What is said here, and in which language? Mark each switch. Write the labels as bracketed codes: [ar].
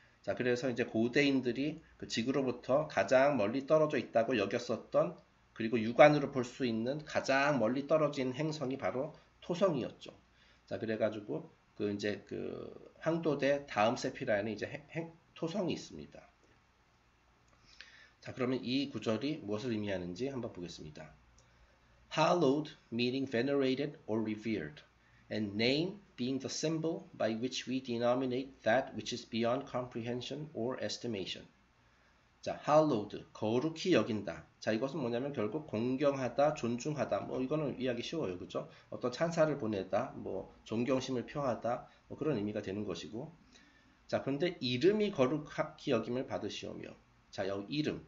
[ko] 자, 그래서 이제 고대인들이 그 지구로부터 가장 멀리 떨어져 있다고 여겼었던, 그리고 육안으로 볼 수 있는 가장 멀리 떨어진 행성이 바로 토성이었죠. 자, 그래가지고 그 이제 그 황도대 다음 세피라에는 이제 토성이 있습니다. 자, 그러면 이 구절이 무엇을 의미하는지 한번 보겠습니다. [en] Hallowed meaning venerated or revered, and name being the symbol by which we denominate that which is beyond comprehension or estimation. [ko] 자, hallowed, 거룩히 여긴다. 자, 이것은 뭐냐면 결국 공경하다, 존중하다. 뭐 이거는 이해하기 쉬워요. 그죠? 어떤 찬사를 보내다, 뭐 존경심을 표하다, 뭐 그런 의미가 되는 것이고. 자, 그런데 이름이 거룩히 여김을 받으시오며. 자, 여기 이름.